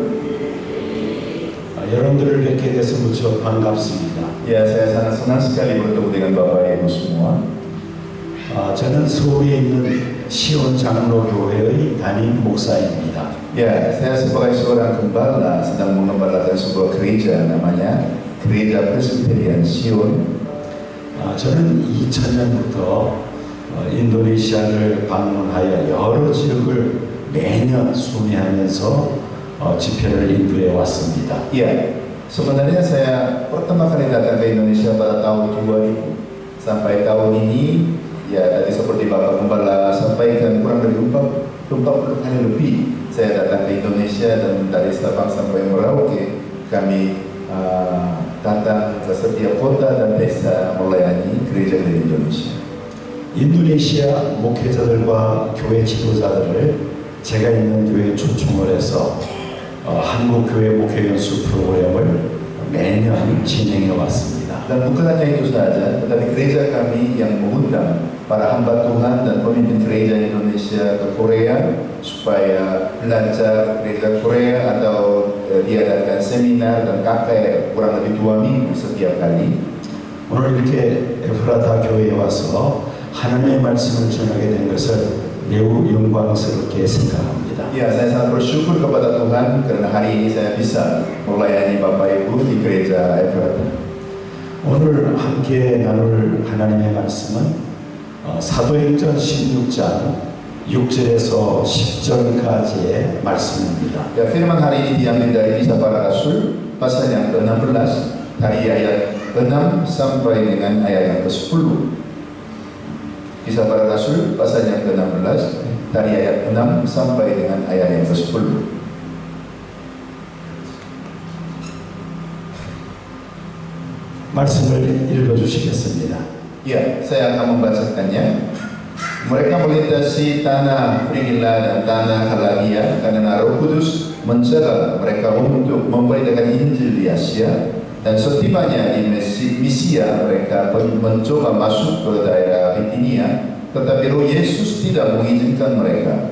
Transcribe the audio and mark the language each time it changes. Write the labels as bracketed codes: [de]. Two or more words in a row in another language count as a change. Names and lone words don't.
[ko] 여러분들을 뵙게 돼서 무척 반갑습니다. [id] Ya, saya sangat senang sekali bertemu dengan Bapak Ibu semua. [ko] 저는 서울에 있는 시온 장로교회의 담임 목사입니다. [id] Ya, saya sebagai seorang gembala sedang mengembalakan sebuah gereja namanya Gereja Presbyterian Sion. [ko] 저는 2000년부터 인도네시아를 방문하여 여러 지역을 매년 순회하면서 집회를 인도해 왔습니다. [id] Ya, sebenarnya saya pertama kali datang ke Indonesia pada tahun 2000. Sampai tahun ini, ya tadi seperti Bapak Gembala sampaikan, kurang dari 40 kali lebih saya datang ke Indonesia, dan dari Sabang sampai Merauke kami datang ke setiap kota dan desa melayani gereja di Indonesia. [ko] 인도네시아 목회자들과 교회 지도자들을 제가 있는 교회에 초청을 해서 한국 교회 목회 연수 프로그램을 매년 진행해 왔습니다. [id] Dan bukan hanya itu saja, tetapi gereja kami yang mengundang para hamba Tuhan dan pemimpin gereja Indonesia ke Korea supaya belajar gereja Korea, atau diadakan seminar dan KKR kurang lebih 2 minggu setiap kali. [ko] 오늘 이렇게 에프라타 교회에 와서 하나님의 말씀을 전하게 된 것을 매우 영광스럽게 생각합니다. [id] Ya, saya sangat bersyukur kepada Tuhan karena hari ini saya bisa melayani Bapak Ibu di gereja Efrata. [ko] 오늘 함께 나눌 하나님의 말씀은 사도행전 16장 6절에서 10절까지의 말씀입니다. [id] Ya, firman hari ini diambil dari Kisah Para Rasul pasal yang ke-16 dari ayat 6 sampai dengan ayat yang ke-10. Kisah Para Rasul pasal yang ke-16 dari ayat 6 sampai dengan ayat yang ke-10. [ko] 말씀을 읽어주시겠습니다. [id] Ya, saya akan membacakannya. Mereka melintasi tanah Frigila dan tanah Galatia karena Roh Kudus mencela mereka untuk memberitakan Injil di Asia. Dan setibanya di Misia, mereka mencoba masuk ke daerah Bitinia, tetapi Roh Yesus tidak mengizinkan mereka.